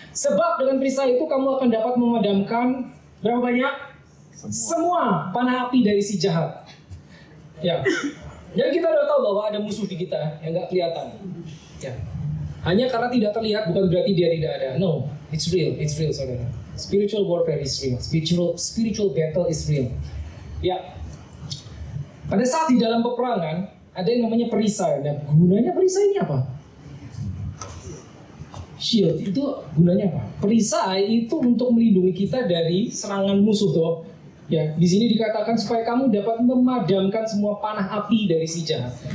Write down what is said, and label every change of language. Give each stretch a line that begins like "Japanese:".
Indonesian: Sebab dengan perisai itu kamu akan dapat memadamkan berapa banyak? Semua panah api dari si jahat. Ya. Jadi kita udah tahu bahwa ada musuh di kita yang nggak kelihatan. Ya. Hanya karena tidak terlihat bukan berarti dia tidak ada.
English: No, it's real, saudara. Spiritual warfare is real. Spiritual battle is real.
Indonesian: Ya. Pada saat di dalam peperangan ada yang namanya perisai. Nah, gunanya perisai ini apa? Shield itu gunanya apa? Perisai itu untuk melindungi kita dari serangan musuh tuh. Ya, di sini dikatakan supaya kamu dapat memadamkan semua panah api dari si jahat.